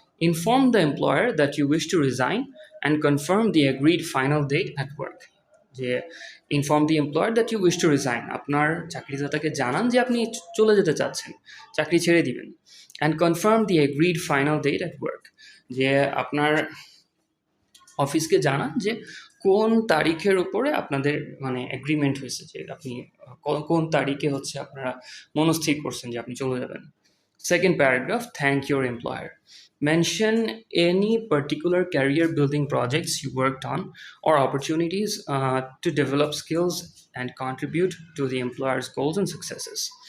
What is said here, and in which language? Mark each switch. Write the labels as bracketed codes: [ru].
[en] Inform the employer that you wish to resign and confirm the agreed final date at work. [bn] যে [en] inform the employer that you wish to resign, [bn] আপনার চাকরিদাতাকে জানান যে আপনি চলে যেতে চাচ্ছেন, চাকরি ছেড়ে দিবেন। [en] and confirm the agreed final date at work, [bn] যে আপনার অফিসকে জানান যে কোন তারিখের উপরে আপনাদের মানে এগ্রিমেন্ট হয়েছে, যে আপনি কোন তারিখে হচ্ছে আপনারা মনস্থির করছেন যে আপনি চলে যাবেন। [en] Second paragraph, thank your employer. Mention any particular career building projects you worked on or opportunities to develop skills and contribute to the employer's goals and successes.